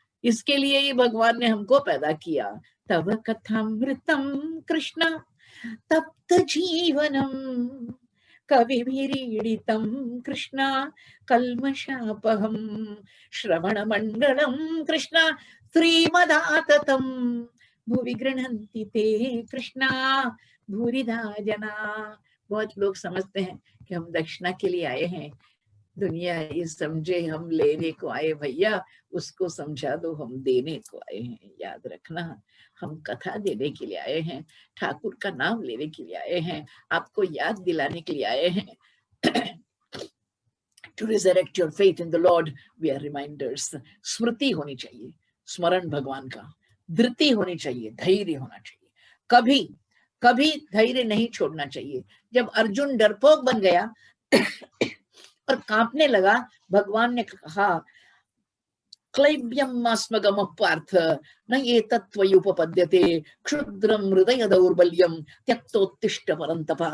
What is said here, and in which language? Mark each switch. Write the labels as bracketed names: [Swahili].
[Hindi] इसके लिए ही भगवान ने हमको पैदा किया। तब [Sanskrit] कथामृतम कृष्ण तप्त जीवनम कविभिरीडितं कृष्ण कल्मषापहं श्रवण मंडलम कृष्ण श्रीमदाततं भुवि गृह्णन्ति ते कृष्णा भूरिधा जना। [Hindi] बहुत लोग समझते हैं कि हम दक्षिणा के लिए आए हैं, दुनिया ये समझे हम लेने को आए भैया, उसको समझा दो हम देने को आए हैं। याद रखना, हम कथा देने के लिए आए हैं, ठाकुर का नाम लेने के लिए आए हैं, आपको याद दिलाने के लिए आए हैं। [English] To resurrect your faith in the Lord, we are reminders. [Hindi] स्मृति होनी चाहिए, स्मरण भगवान का, धृति होनी चाहिए, धैर्य होना चाहिए, कभी कभी धैर्य नहीं छोड़ना चाहिए। जब अर्जुन डरपोक बन गया और कांपने लगा, भगवान ने कहा [Sanskrit] क्लैब्यमास्मगम पार्थ न एतत्त्वयुपपद्यते क्षुद्रम हृदय दौर्बल्यम त्यक्तोत्तिष्ठ परंतप।